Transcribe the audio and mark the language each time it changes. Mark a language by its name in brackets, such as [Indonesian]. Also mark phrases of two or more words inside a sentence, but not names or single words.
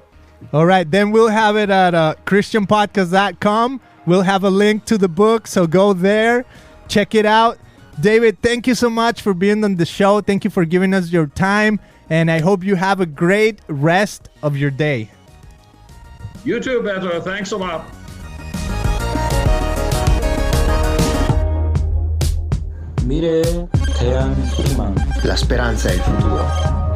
[English] All right, then we'll have it at christianpodcast.com. We'll have a link to the book, so go there, check it out. David, thank you so much for being on the show. Thank you for giving us your time, and I hope you have a great rest of your day. You too, Beto. Thanks a lot. [Korean] 미래의 대한 희망. [Italian] La speranza è il futuro.